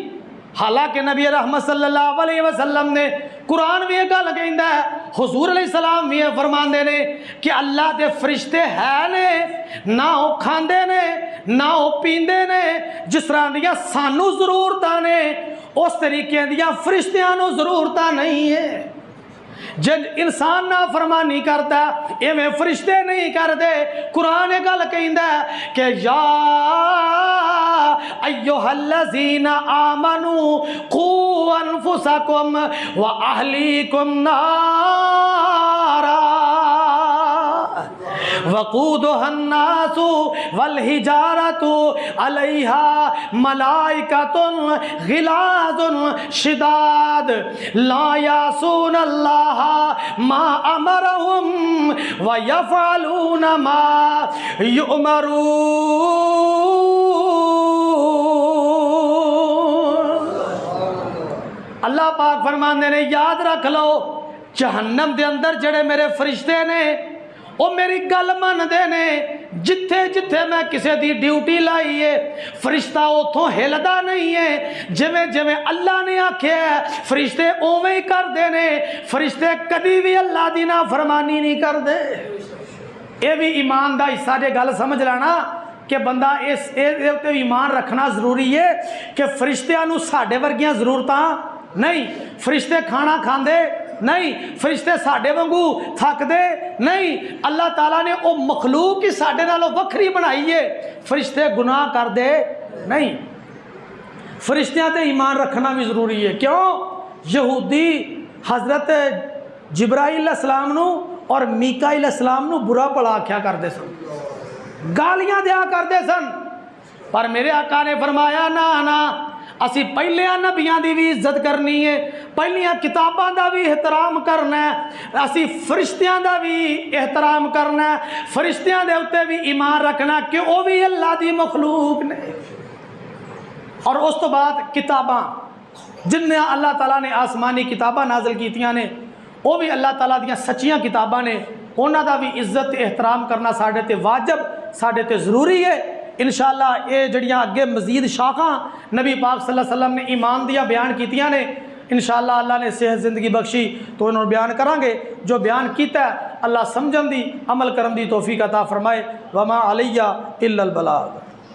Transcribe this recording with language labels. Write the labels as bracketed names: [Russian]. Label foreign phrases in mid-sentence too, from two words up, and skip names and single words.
[Punjabi] حالانکہ نبی رحمت [Arabic] صلی اللہ علیہ وسلم [Punjabi] نے قرآن بھی یہ گل کہندا ہے، حضور [Arabic] علیہ السلام [Punjabi] بھی یہ فرماندے نے کہ اللہ دے فرشتے ہے نے، نہ وہ کھاندے نے نہ وہ پیندے نے، جس طرح دیاں سانو ضرورتاں نے اس طریقے دیاں فرشتیاں نو ضرورتاں نہیں ہے. [Urdu] جن انسان نافرمانی کرتا ہے میں فرشتے نہیں کرتے. [Punjabi] قرآن گل کہندا ہے کہ [Arabic] یا ایھا الذین آمنوا قوا انفسکم واہلیکم نارا وقودها الناس والحجارة علیہا ملائکۃ غلاظ شداد لا یعصون اللہ ما امرهم ویفعلون ما یؤمرون۔ [Punjabi] اللہ پاک فرماندے نے یاد رکھ لو جہنم دے اندر جڑے میرے فرشتے نے وہ میری گل من دے نے، جتھے جتھے میں کسے دی ڈیوٹی لائی ہے فرشتہ اتھوں ہلدا نہیں ہے، جویں جویں اللہ نے آکھیا ہے فرشتے اوویں ہی کر دے نے، فرشتے کدی بھی اللہ دی نافرمانی نہیں کر دے۔ اے بھی ایمان دا حصہ جے گل سمجھ لینا کہ بندہ اس تے ایمان رکھنا ضروری ہے کہ فرشتیاں نو ساڈے ورگیاں ضرورتاں نہیں، فرشتے کھانا کھاندے نہیں، فرشتے ساڈے وانگو تھک دے نہیں، اللہ تعالیٰ نے وہ مخلوق ہی ساڈے نالوں وکھری بنائی ہے، فرشتے گناہ کر دے نہیں۔ فرشتیاں تے ایمان رکھنا بھی ضروری ہے۔ کیوں؟ یہودی حضرت جبرائیل [Arabic] علیہ السلام [Punjabi] نو اور میکائیل [Arabic] علیہ السلام [Punjabi] نو برا بھلا آکھیا کردے سن، گالیاں دیا کردے سن، پر میرے آقا نے فرمایا نا نا، اسی پہلیاں نبیاں دی بھی عزت کرنی ہے، پہلیاں کتاباں دا بھی احترام کرنا ہے، اسی فرشتیاں دا بھی احترام کرنا ہے، فرشتیاں دے اوتے بھی ایمان رکھنا کہ وہ بھی اللہ دی مخلوق نے۔ اور اس تو بعد کتاباں جن اللہ تعالیٰ نے آسمانی کتاباں نازل کیتیاں نے وہ بھی اللہ تعالیٰ دیاں سچیاں کتاباں نے، انہاں دا بھی عزت احترام کرنا ساڈے تے واجب، ساڈے تے ضروری ہے۔ انشاءاللہ یہ جڑیاں اگے مزید شاخاں نبی پاک [Arabic] صلی اللہ علیہ وسلم [Punjabi] نے ایمان دیا بیان کیتیاں نے، انشاءاللہ اللہ نے صحت زندگی بخشی تو انہوں نے بیان کریں گے۔ جو بیان کیتا ہے اللہ سمجھن دی عمل کرن دی توفیق عطا فرمائے۔ [Arabic] وما علیہ الا البلاغ۔